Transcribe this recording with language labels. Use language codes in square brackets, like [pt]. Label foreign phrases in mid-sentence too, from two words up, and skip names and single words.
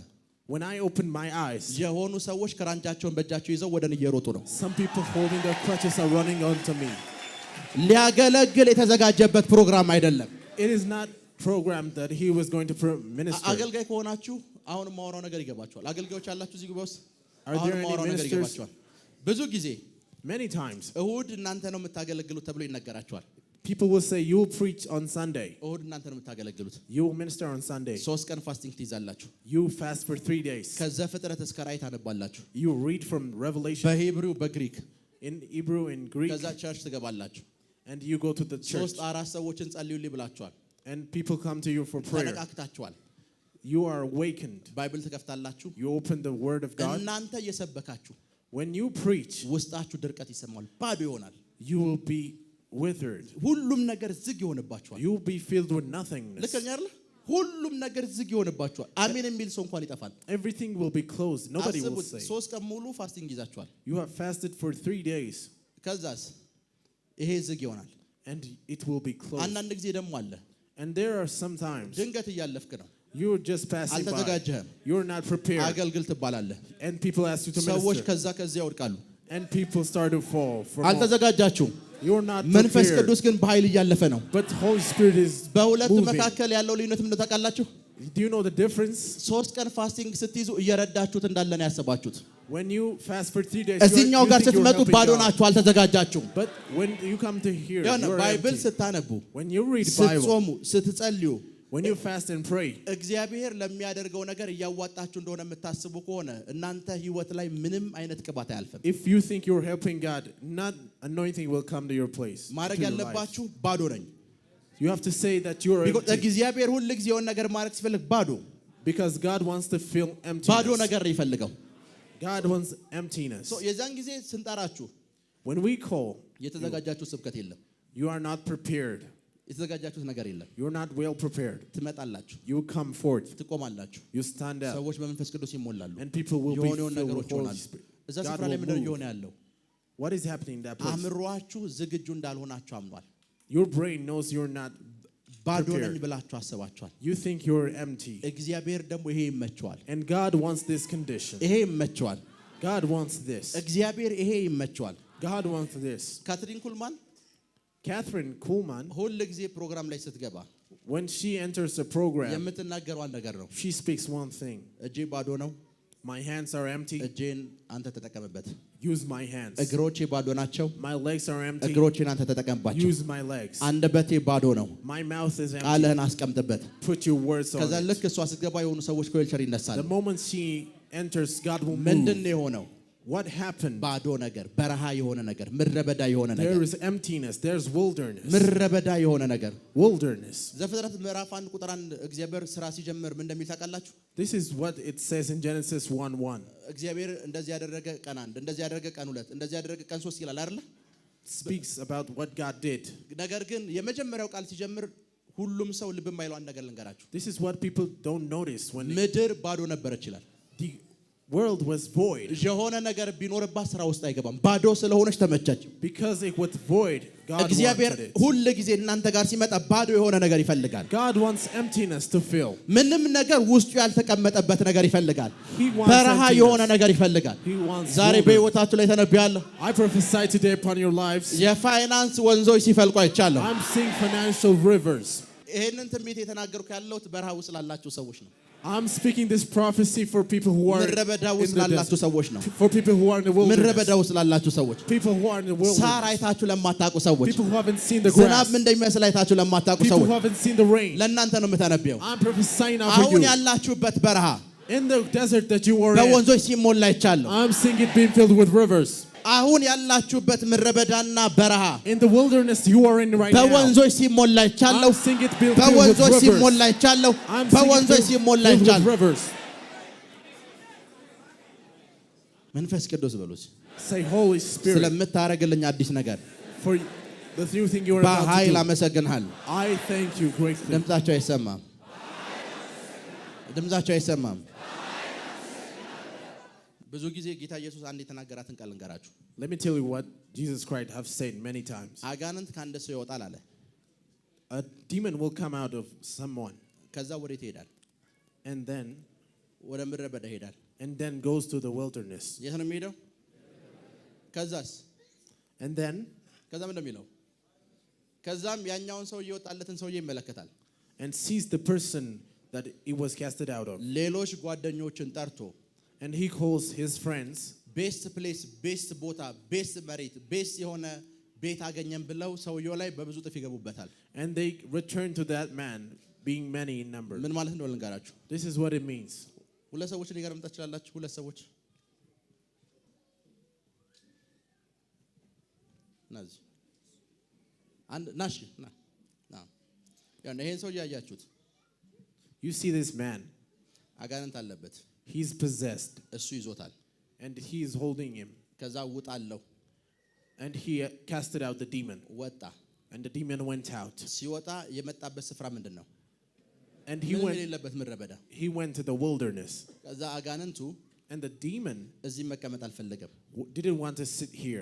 [en] when I opened my eyes, [am] የሆኑ ሰዎች ክራንቻቸውን በእጃቸው ይዘው ወደኔ እየሮጡ ነው። [en] some people holding their crutches are running onto me. [am] ሊያገለግል የተዘጋጀበት ፕሮግራም አይደለም። [en] it is not program that he was going to minister. [am] አገልጋይ ከሆናችሁ አሁን ማወራው ነገር ይገባችኋል። አገልጋዮች አላችሁ እዚህ ጉባኤ ውስጥ [en] are there any ministers? [am] ብዙ ጊዜ [en] many times [am] እሁድ እናንተ ነው የምታገለግሉት ተብሎ ይነገራችኋል። [en] people will say you will preach on Sunday. [am] እሁድ እናንተ ነው የምታገለግሉት። [en] you will minister on Sunday. [am] 3 ቀን ፋስቲንግ ትይዛላችሁ። [en] you fast for 3 days. [am] ከዘፍጥረት እስከ ራዕይ ታነባላችሁ። [en] you read from Revelation [am] በሂብሩ በግሪክ [en] in Hebrew in Greek. [am] ከዛ ቸርች ትገባላችሁ። [en] and you go to the church. [am] 3-4 ሰዎችን ጸልዩልኝ ብላችኋል። [en] and people come to you for prayer. [am] ተነቃቅታችኋል። [en] you are awakened. [am] ባይብል ትከፍታላችሁ። [en] you open the word of God. [am] እናንተ እየሰበካችሁ [en] when you preach, [am] ውስጣችሁ ድርቀት ይሰማል፣ ባዶ ይሆናል። [en] you will be withered. [am] ሁሉም ነገር ዝግ ይሆንባችኋል። [en] you will be filled with nothingness. [am] ልክ ነኝ አይደል? ሁሉም ነገር ዝግ ይሆንባችኋል። አሜን የሚል ሰው እንኳን ይጠፋል። [en] everything will be closed. nobody will say. [am] 3 ቀን ሙሉ ፋስቲንግ ይዛችኋል። [en] you have fasted for 3 days. [am] ከዛስ ይሄ ዝግ ይሆናል [en] and it will be closed. [am] አንዳንድ ጊዜ ደግሞ አለ [en] and there are sometimes [am] ድንገት እያለፍክ ነው። [en] you're just passing by. you're not prepared. [am] አገልግል ትባላለህ። [en] and people ask you to minister. [am] ሰዎች ከዛ ከዚያ ይወድቃሉ። [en] and people start to fall from [am] አልተዘጋጃችሁም። [en] You're not [am] መንፈስ [en] prepared. [am] ቅዱስ ግን በኃይል እያለፈ ነው። [en] But Holy Spirit is [am] በሁለቱ [en] moving. [am] መካከል ያለው ልዩነት ምን ታውቃላችሁ? [en] Do you know the difference? [am] 3 ቀን ፋስቲንግ ስትይዙ እየረዳችሁት እንዳለ ነው ያሰባችሁት። [en] When you fast for 3 days, [am] እዚህኛው [en] you [am] ጋር [en] think you're [am] ስትመጡ [en] helping [am] ባዶ [en] God. [am] ናችሁ፣ አልተዘጋጃችሁም። [en] But when you come to here, [am] የሆነ [en] you're [am] ባይብል [en] empty. [am] ስታነቡ፣ [en] When you read Bible, [am] ስትጾሙ፣ ስትጸልዩ [en] when you fast and pray, [am] እግዚአብሔር ለሚያደርገው ነገር እያዋጣችሁ እንደሆነ የምታስቡ ከሆነ እናንተ ህይወት ላይ ምንም አይነት ቅባት አያልፍም። [en] if you think you're helping God, not anointing will come to your place. [am] ማድረግ [en] to your life. [am] ያለባችሁ ባዶ ነኝ። [en] You have to say that you're empty. [am] እግዚአብሔር ሁሉ ጊዜ የሆነ ነገር ማድረግ ሲፈልግ ባዶ [en] Because God wants to fill [am] ባዶ [en] emptiness. [am] ነገር ነው ይፈልገው። [en] God wants emptiness. [am] የዛን ጊዜ ስንጠራችሁ [en] When we call, [am] የተዘጋጃችሁ ስብከት የለም። [en] you are not prepared. [am] የተዘጋጃችሁት ነገር የለም። [en] You're not well prepared. [am] ትመጣላችሁ፣ [en] You come forth. [am] ትቆማላችሁ፣ [en] You stand up. [am] ሰዎች በመንፈስ ቅዱስ ይሞላሉ፣ [en] And people will be [am] የሆኑ [en] filled with [am] ነገሮች [en] Holy [am] ይሆናሉ። [en] Spirit. [am] እዛ [en] God [am] ስፍራ ላይ [en] will [am] ምንድን ነው [en] move. [am] እየሆነ ያለው? [en] What is happening in that place? [am] አእምሯችሁ ዝግጁ እንዳልሆናችሁ አምኗል። [en] Your brain knows you're not [am] ባዶ ነኝ [en] prepared. [am] ብላችሁ አስባችኋል። [en] You think you're empty. [am] እግዚአብሔር ደግሞ ይሄ ይመቸዋል፣ [en] And God wants this condition. [am] ይሄ ይመቸዋል። [en] God wants this. [am] እግዚአብሔር ይሄ ይመቸዋል። [en] God wants this. [am] ካትሪን ኩልማን [en] Catherine Kuhlman, [am] ሁል ጊዜ ፕሮግራም ላይ ስትገባ [en] when she enters the program, [am] የምትናገረው አንድ ነገር ነው። [en] she speaks one thing. [am] እጄ ባዶ ነው፣ [en] My hands are empty. [am] እጄን አንተ ተጠቀምበት። [en] Use my hands. [am] እግሮቼ ባዶ ናቸው፣ [en] My legs are empty. [am] እግሮቼን አንተ ተጠቀምባቸው። [en] Use my legs. [am] አንደበቴ ባዶ ነው፣ [en] My mouth is empty. [am] ቃልህን አስቀምጥበት። [en] Put your words on [am] ከዛ [en] it. [am] ልክ እሷ ስትገባ የሆኑ ሰዎች ከዌልቸር ይነሳሉ። [en] The moment she enters, God will [am] ምንድን [en] move. [am] ነው የሆነው? [en] What happened? [am] ባዶ ነገር፣ በረሃ የሆነ ነገር፣ ምድረ በዳ የሆነ ነገር፣ [en] There is emptiness. There's wilderness. [am] ምድረ በዳ የሆነ ነገር። [en] Wilderness. [am] ዘፍጥረት ምዕራፍ 1 ቁጥር 1 እግዚአብሔር ስራ ሲጀምር ምን እንደሚል ታውቃላችሁ? [en] This is what it says in Genesis 1:1. [am] እግዚአብሔር እንደዚህ ያደረገ ቀን 1፣ እንደዚህ ያደረገ ቀን 2፣ እንደዚህ ያደረገ ቀን 3 ይላል አይደል? [en] Speaks about what God did. [am] ነገር ግን የመጀመሪያው ቃል ሲጀምር ሁሉም ሰው ልብ የማይለው አንድ ነገር ልንገራችሁ። [en] This is what people don't notice when [am] ምድር ባዶ ነበረች ይላል። [en] the world was void. [am] የሆነ ነገር ቢኖርባት ስራ ውስጥ አይገባም። ባዶ ስለሆነች ተመቸች። [en] Because it was void, God [am] እግዚአብሔር [en] wanted it. [am] ሁል ጊዜ እናንተ ጋር ሲመጣ ባዶ የሆነ ነገር ይፈልጋል። [en] God wants emptiness to fill. [am] ምንም ነገር ውስጡ ያልተቀመጠበት ነገር ይፈልጋል። [en] He wants [am] በረሃ [en] emptiness. [am] የሆነ ነገር ይፈልጋል። [en] He wants [am] ዛሬ [en] wilderness. [am] በህይወታችሁ ላይ ተነብያለሁ። [en] I prophesy today upon your lives. [am] የፋይናንስ ወንዞች ሲፈልቁ አይቻለሁ። [en] I'm seeing financial rivers. [am] ይሄንን ትንቢት የተናገርኩ ያለሁት በረሃ ውስጥ ላላችሁ ሰዎች ነው። [en] I'm speaking this prophecy for people who are [am] ምድረ በዳ [en] in [am] ውስጥ [en] the [am] ላላችሁ [en] desert. [am] ሰዎች ነው። [en] For people who are in the [am] ምድረ [en] wilderness. [am] በዳ ውስጥ ላላችሁ ሰዎች፣ [en] People who are in the [am] ሳር [en] wilderness. [am] አይታችሁ ለማታውቁ ሰዎች፣ [en] People who haven't seen the [am] ዝናብ [en] grass. [am] ምን እንደሚመስል አይታችሁ ለማታውቁ [en] People [am] ሰዎች [en] who haven't seen the rain. [am] ለእናንተ ነው የምተነብየው። [en] I'm prophesying now for [am] አሁን [en] you. [am] ያላችሁበት በረሃ [en] In the desert that you are in, [am] በወንዞች ሲሞላ ይቻለሁ። [en] I'm seeing it being filled with rivers. [am] አሁን ያላችሁበት ምድረ በዳና በረሃ [en] In the wilderness you are in right now, [am] በወንዞች ሲሞላ ይቻለሁ። [en] I'm seeing it being filled with [am] በወንዞች [en] rivers. [am] ሲሞላ ይቻለሁ። [en] I'm [am] በወንዞች [en] seeing it [am] ሲሞላ [en] filled with [am] ይቻለሁ። [en] rivers. [am] መንፈስ ቅዱስ በሉት [en] Say, Holy Spirit, [am] ስለምታረግልኝ አዲስ ነገር [en] for the new thing you are about [am] በኃይል [en] to do. [am] አመሰግንሃለሁ። [en] I thank you greatly. [am] ድምጻቸው አይሰማም። ድምጻቸው አይሰማም። ብዙ ጊዜ ጌታ ኢየሱስ አንድ የተናገራትን ቃል እንገራችሁ። [en] Let me tell you what Jesus Christ have said many times. [am] አጋንንት ከአንድ ሰው ይወጣል አለ። [en] A demon will come out of someone [am] ከዛ ወዴት ይሄዳል? [en] and [am] ወደ ምድረ በዳ ይሄዳል። [en] then goes to the wilderness. [am] የት ነው የሚሄደው? ከዛስ [en] And then [am] ከዛ ምንድን ነው የሚለው? ከዛም ያኛውን ሰው እየወጣለትን ሰውዬ ይመለከታል። [en] and sees the person that he was casted out of. [am] ሌሎች ጓደኞችን ጠርቶ [en] And he calls his friends. best place፣ [am] ቤስት ቦታ፣ ቤስት መሬት፣ ቤስት የሆነ ቤት አገኘን ብለው ሰውየው ላይ በብዙ ጥፍ ይገቡበታል። [en] And they return to that man, being many in number. [am] ምን ማለት እንደሆነ ልንገራችሁ። [en] This is what it means. [am] ሁለት ሰዎች ሊገር መጣ ይችላልላችሁ። ሁለት ሰዎች ናዚ አንድ ናሽ ና ያን ይሄን ሰው ያያችሁት [en] You see this man. [am] አጋንንት አለበት። [en] He's possessed. [am] እሱ ይዞታል። [en] And he is holding him. [am] ከዛ ውጣለው [en] And he casted out the demon. [am] ወጣ። [en] And the demon went out. [am] ሲወጣ የመጣበት ስፍራ ምንድነው? [en] And he went to the wilderness. [am] ከዛ አጋንንቱ [en] And the demon [am] እዚህ መቀመጥ አልፈለገም። [en] didn't want to sit here.